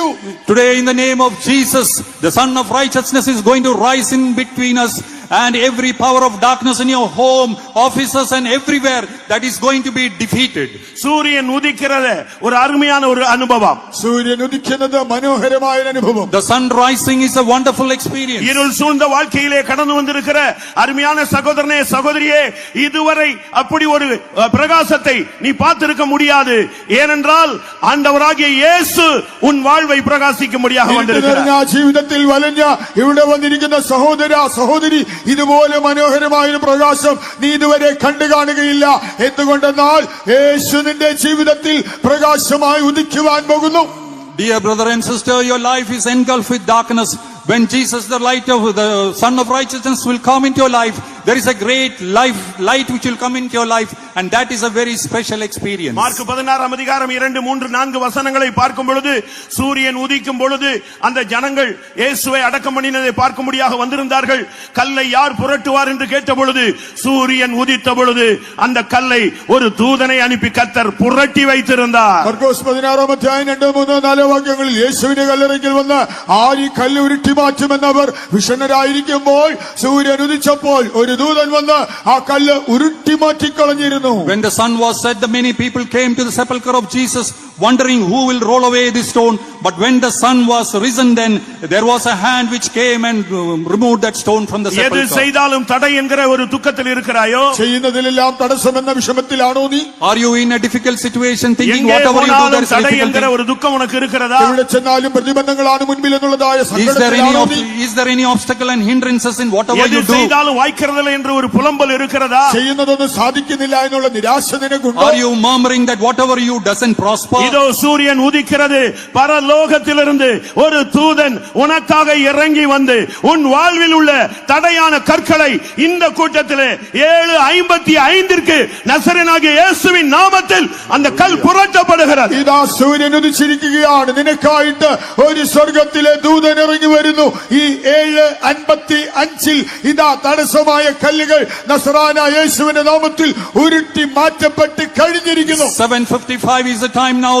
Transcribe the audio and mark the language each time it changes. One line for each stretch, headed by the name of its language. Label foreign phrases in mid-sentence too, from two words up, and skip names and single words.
English: Today in the name of Jesus, the Son of Righteousness is going to rise in between us, and every power of darkness in your home, offices and everywhere, that is going to be defeated.
Tamil: சூரியன் உதிக்கிறது ஒரு அருமையான ஒரு அனுபவம்.
Malayalam: സൂര്യൻ ഉദിക്കുന്നത് മനോഹരമായ അനുഭവം.
English: The sun rising is a wonderful experience.
Tamil: இருள் சூழ்ந்த வாழ்க்கையிலே கடந்து வந்திருக்கிற அருமையான சகோதரனே சகோதரியே, இதுவரை அப்படி ஒரு பிரகாசத்தை நீ பார்த்திருக்க முடியாது. ஏனென்றால் ஆண்டவராகிய இயேசு உன் வாழ்வை பிரகாசிக்கும்படியாக வந்திருக்கிறார்.
Malayalam: ജീവിതത്തിൽ വലഞ്ഞ ഇവിടെ വന്നിരിക്കുന്ന സഹോദര സഹോദരി, ഇതുപോലെ മനോഹരമായ ഒരു പ്രകാശം നീ ഇതുവരെ കണ്ടു കാണുകയില്ല. എന്തുകൊണ്ടെന്നാൽ യേശു നിന്റെ ജീവിതത്തിൽ പ്രകാശമായി ഉദിക്കുവാൻ പോകുന്നു.
English: Dear brother and sister, your life is engulfed with darkness. When Jesus, the light of the Son of Righteousness, will come into your life, there is a great light which will come into your life, and that is a very special experience.
Tamil: மார்க் 16 அதிகாரம் 2, 3, 4 வசனங்களை பார்க்கும் பொழுது சூரியன் உதிக்கும் பொழுது அந்த ஜனங்கள் இயேசுவை அடக்கம் பண்ணினதை பார்க்கும்படியாக வந்திருந்தார்கள். கல்லை யார் புரட்டுவார் என்று கேட்ட பொழுது சூரியன் உதித்த பொழுது அந்த கல்லை ஒரு தூதனை அனுப்பி கர்த்தர் புரட்டி வைத்திருந்தார்.
Malayalam: മർക്കോസ് 16 അധ്യായം 2, 3, 4 വാക്യങ്ങളിൽ യേശുവിന്റെ കല്ലറയ്ക്കൽ വന്ന് ആര് കല്ല് ഉരുട്ടി മാറ്റുമെന്നവർ വിഷണ്ണരായിരിക്കുമ്പോൾ സൂര്യൻ ഉദിച്ചപ്പോൾ ഒരു ദൂതൻ വന്ന് ആ കല്ല് ഉരുട്ടി മാറ്റിക്കളഞ്ഞിരുന്നു.
English: When the sun was set, the many people came to the sepulchre of Jesus, wondering who will roll away this stone. But when the sun was risen, then there was a hand which came and removed that stone from the sepulchre.
Tamil: எது செய்தாலும் தடை என்கிற ஒரு துக்கத்தில் இருக்கிறாயோ,
Malayalam: ചെയ്യുന്നതിലെല്ലാം തടസ്സമെന്ന വിഷമത്തിലാണോ നീ?
English: Are you in a difficult situation thinking
Tamil: எங்கே
English: whatever you do there is
Tamil: தடை என்கிற
English: difficult?
Tamil: ஒரு துக்கம் உனக்கு இருக்கிறதா?
Malayalam: എവിടെ ചെന്നാലും പ്രതിബന്ധങ്ങളാണ് മുൻപിൽ എന്നുള്ളതായ സങ്കടത്തിലാണോ നീ?
English: Is there any obstacle and hindrances in whatever
Tamil: எது
English: you do?
Tamil: செய்தாலும் வாய்க்கிறதில்லை என்று ஒரு புலம்பல் இருக்கிறதா?
Malayalam: ചെയ്യുന്നതൊന്നും സാധിക്കുന്നില്ല എന്നുള്ള നിരാശ നിനക്കുണ്ടോ?
English: Are you murmuring that whatever you doesn't prosper?
Tamil: இதோ சூரியன் உதிக்கிறது. பரலோகத்திலிருந்து ஒரு தூதன் உனக்காக இறங்கி வந்து உன் வாழ்வில் உள்ள தடையான கற்களை இந்த கூட்டத்திலே 7:55 நசரேயனாகிய இயேசுவின் நாமத்தில் அந்த கல் புரட்டப்படுகிறது.
Malayalam: ഇതാ സൂര്യൻ ഉദിച്ചിരിക്കുകയാണ്. നിനക്കായിട്ട് ഒരു സ്വർഗത്തിലെ ദൂതൻ ഇറങ്ങി വരുന്നു. ഈ 7:55 ഇതാ തടസ്സമായ കല്ലുകൾ നസറാന യേശുവിന്റെ നാമത്തിൽ ഉരുട്ടി മാറ്റപ്പെട്ട് കഴിഞ്ഞിരിക്കുന്നു.
English: 7:55 is the time now.